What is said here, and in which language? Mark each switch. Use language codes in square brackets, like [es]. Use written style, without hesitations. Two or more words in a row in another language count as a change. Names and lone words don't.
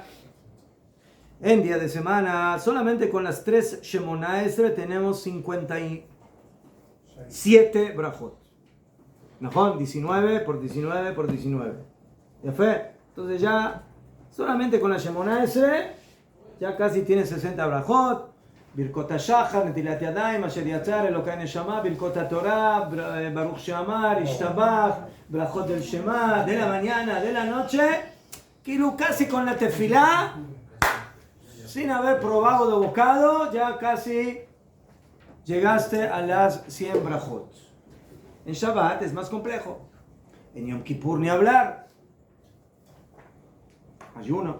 [es] En día de semana, solamente con las 3 Shemona Esrei tenemos 57 brajot. ¿no? 19 por 19 por 19. ¿Ya fue? Entonces ya, solamente con la Shemona Esre, ya casi tiene 60 brajot. Birkot HaShachar, Netilat Yadayim, Asher Yatzar, Elokai Neshama, Birkot HaTorah, Baruch She'amar, Ishtabach, brajot del Shema, de la mañana, de la noche, Kilu casi con la tefilá, sin haber probado de bocado, ya casi llegaste a las 100 brajot. En Shabbat es más complejo. En Yom Kippur ni hablar. Ayuno.